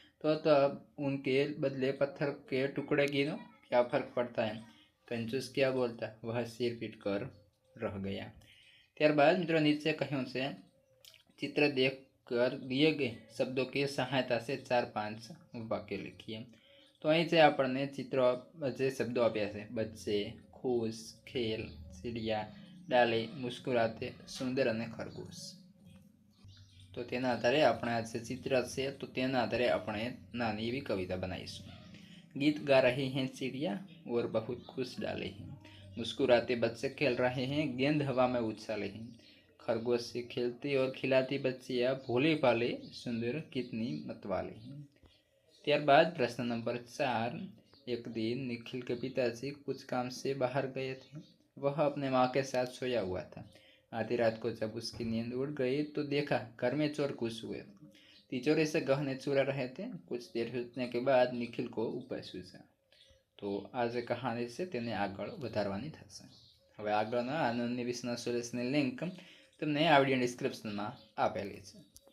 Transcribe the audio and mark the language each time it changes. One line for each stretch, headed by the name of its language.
Hindi: तो अब उनके बदले पत्थर के टुकड़े गिनो, क्या फर्क पड़ता है। कंजूस क्या बोलता, वह सिर पीट कर रह गया।
Gujarati: ત્યારબાદ મિત્રો નીચે કહ્યું છે
Hindi: चित्र देख कर दिए गए शब्दों की सहायता से 4-5 वाक्य लिखिए।
Gujarati: तो અહીં જે આપણને ચિત્રો જે શબ્દો આપ્યા છે બચ્ચે, ખુશ, ખેલ, ચીડિયા, ડાલે, મુસ્કુરાતે, સુંદર અને ખરગોશ। तो तेना आधारे આપણે આ જે ચિત્ર છે તો તેના આધારે આપણે નાની એવી કવિતા બનાવીશું।
Hindi: गीत गा रही हैं चिड़िया और बहुत खुश डाले हैं, मुस्कुराते बच्चे खेल रहे हैं, गेंद हवा में उछाले हैं, खरगोश से खेलती और खिलाती बच्चियाँ भोले भाले सुंदर कितनी मतवाले हैं। ત્યારબાદ प्रश्न नंबर 4, एक दिन निखिल के पिताजी कुछ काम से बाहर गए थे। वह अपने माँ के साथ सोया हुआ था। आधी रात को जब उसकी नींद उड़ गई तो देखा घर में चोर घुस हुए थे। तिजोरी से गहने चुरा रहे थे। कुछ देर सोचने के बाद निखिल को उपाय सूझा। तो आज कहानी से
Gujarati: तेने આગળ વધારવાની થશે। હવે આગળના આનંદની વિશેના સોલ્યુશનની લિંક તમને આ વિડીયો ડિસ્ક્રિપ્શનમાં આપેલી છે।